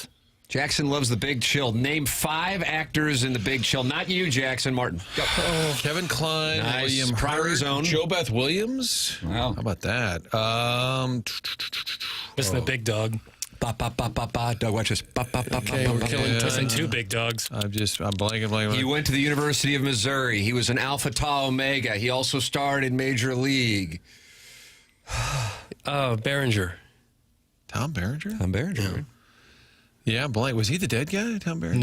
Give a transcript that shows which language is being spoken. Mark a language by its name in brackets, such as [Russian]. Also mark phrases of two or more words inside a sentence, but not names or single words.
[English] Jackson loves the Big Chill. Name 5 actors in the Big Chill. Not you, Jackson. Martin. Go. Kevin Kline, Nice. William Primary Hurt, zone. Joe Beth Williams. Wow. How about that? Missing the big dog. Ba, ba, ba, ba, ba. Doug, watch this. Ba, ba, ba, Okay, ba, we're ba, killing ba, ba. Missing 2 big dogs. I'm blanking. He went to the University of Missouri. He was an Alpha Tau Omega. He also starred in Major League. Behringer. Tom Behringer? Tom Behringer. Right? Yeah, blank. Was he the dead guy, Tom Behringer?